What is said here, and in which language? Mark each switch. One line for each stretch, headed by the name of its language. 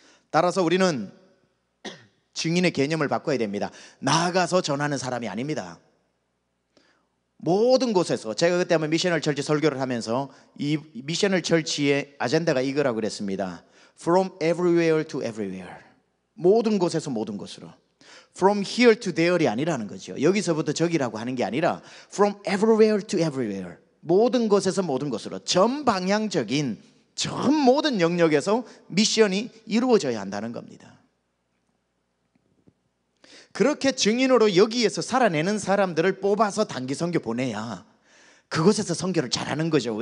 Korean: 따라서 우리는 증인의 개념을 바꿔야 됩니다. 나아가서 전하는 사람이 아닙니다. 모든 곳에서, 제가 그때 한번 미셔널 철치 설교를 하면서 이 미셔널 철치의 아젠다가 이거라고 그랬습니다.
English: From everywhere to everywhere.
Korean: 모든 곳에서 모든 곳으로.
English: From here to there이
Korean: 아니라는 거죠. 여기서부터 저기라고 하는 게 아니라
English: From everywhere to everywhere.
Korean: 모든 곳에서 모든 곳으로, 전방향적인 전 모든 영역에서 미션이 이루어져야 한다는 겁니다. 그렇게 증인으로 여기에서 살아내는 사람들을 뽑아서 단기 선교 보내야 그곳에서 선교를 잘하는 거죠.